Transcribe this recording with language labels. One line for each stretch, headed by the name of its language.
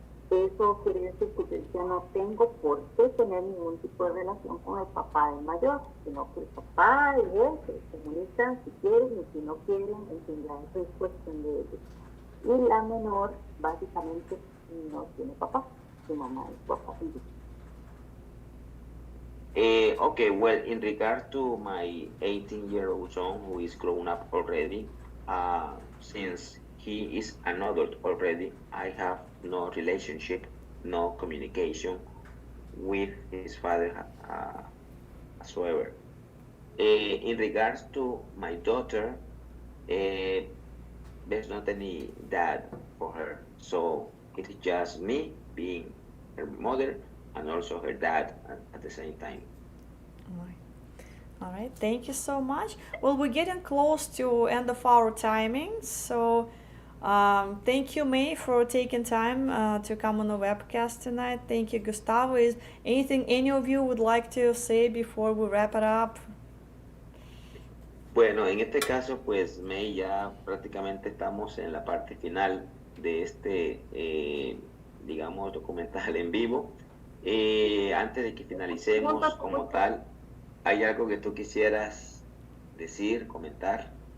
Spanish: Eso quiere decir que yo no tengo por qué tener ningún tipo de relación con el papá del mayor, sino que el papá y él se comunican si quieren y si no quieren, en fin, ya eso es cuestión de ellos. Y la menor, básicamente, no tiene papá, su mamá es papá.
English: Okay, well, in regard to my 18-year-old son who is grown up already, since he is an adult already, I have no relationship, no communication with his father whatsoever. In regards to my daughter, there's not any dad for her, so it is just me being her mother and also her dad at the same time. All right, thank you so much. Well, we're getting close to end of our timing, so thank you, May, for taking time to come on the webcast tonight. Thank you, Gustavo. Is anything any of you would like to say before we wrap it up?
Spanish: Bueno, en este caso, pues, May, ya prácticamente estamos en la parte final de este, digamos, documental en vivo. Antes de que finalicemos como tal, ¿hay algo que tú quisieras decir, comentar?